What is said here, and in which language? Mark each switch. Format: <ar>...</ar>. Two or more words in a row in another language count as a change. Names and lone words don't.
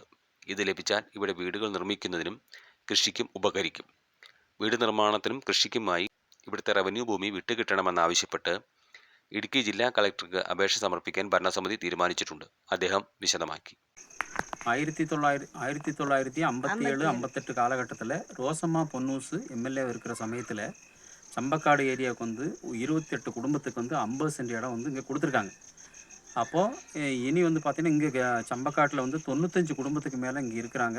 <ml>ഇത് ലഭിച്ചാൽ ഇവിടെ വീടുകൾ നിർമ്മിക്കുന്നതിനും കൃഷിക്കും ഉപകരിക്കും. വീട് നിർമ്മാണത്തിനും കൃഷിക്കുമായി ഇവിടുത്തെ റവന്യൂ ഭൂമി വിട്ടുകിട്ടണമെന്നാവശ്യപ്പെട്ട് ഇടുക്കി ജില്ലാ കളക്ടർക്ക് അപേക്ഷ സമർപ്പിക്കാൻ ഭരണസമിതി തീരുമാനിച്ചിട്ടുണ്ട്. അദ്ദേഹം വിശദമാക്കി.</ml> <ta>1957-58 காலகட்டத்தில் ரோசம்மா பொன்னூஸ் MLA இருக்கிற சமயத்தில் சம்பக்காடு ஏரியாவுக்கு 28 குடும்பத்துக்கு 50 சென்ட் இடம் இங்கே கொடுத்துருக்காங்க. அப்போது இனி பார்த்திங்கன்னா இங்கே சம்பக்காட்டில் 95 குடும்பத்துக்கு மேலே இங்கே இருக்கிறாங்க.</ta>